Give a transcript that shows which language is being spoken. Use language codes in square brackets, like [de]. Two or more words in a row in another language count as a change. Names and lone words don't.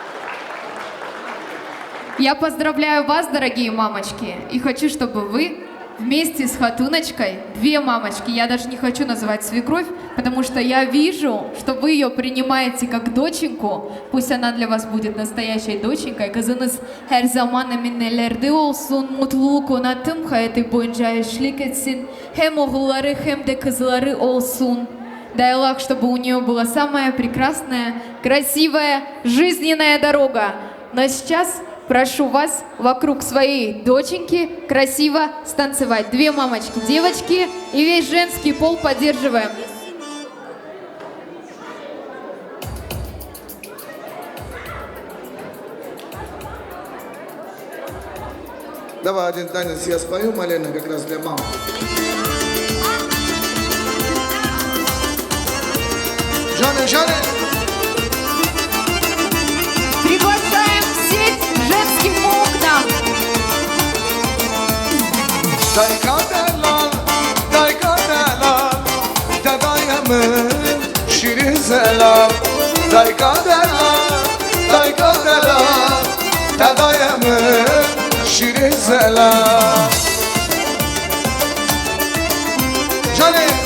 [ru] Я поздравляю вас, дорогие мамочки, и хочу, чтобы вы вместе с Хатуночкой, две мамочки, я даже не хочу называть свекровь, потому что я вижу, что вы ее принимаете как доченьку, пусть она для вас будет naстоящей доченькой. [tr] Kızınız her zaman eminelerde olsun, mutluluk ona tüm hayatı boyunca eşlik etsin, hem oğulları hem de kızları olsun. [ru] Дай Аллах, чтобы у нее была самая прекрасная, красивая, жизненная дорога. Но сейчас прошу вас вокруг своей доченьки красиво станцевать. Две мамочки, девочки, и весь женский пол поддерживаем. Давай один танец я спою, Малена, как раз для мам. Жанны, Жанны! Приглашаем в сеть женских окна. [crh] Day kaderler, day kaderler, dadayımın şirin selam. Day kaderler, dadayımın şirin selam. Canım!